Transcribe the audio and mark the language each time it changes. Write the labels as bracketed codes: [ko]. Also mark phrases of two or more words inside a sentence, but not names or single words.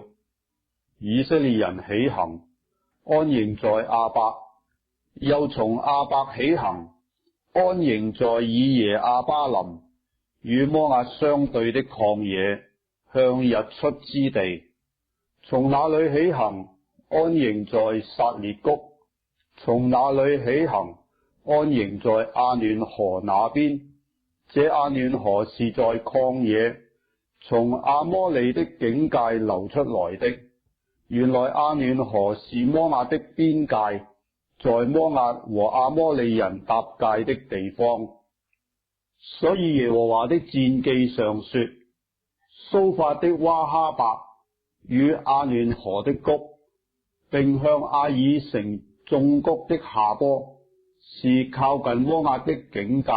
[zh] 以色列人起行，安營在亞伯，又從亞伯起行，安營在以耶亞巴林，與摩押相對的曠野，向日出之地。從那裏起行，安營在撒列谷。從那裏起行，安營在亞嫩河那邊。這亞嫩河是在曠野，從亞摩利的境界流出來的。原來亞嫩河是摩押的邊界，在摩押和亞摩利人搭界的地方。所以耶和華的戰記上說：蘇法的娃哈伯與亞嫩河的谷，並向阿爾城眾谷的下坡，是靠近摩押的境界。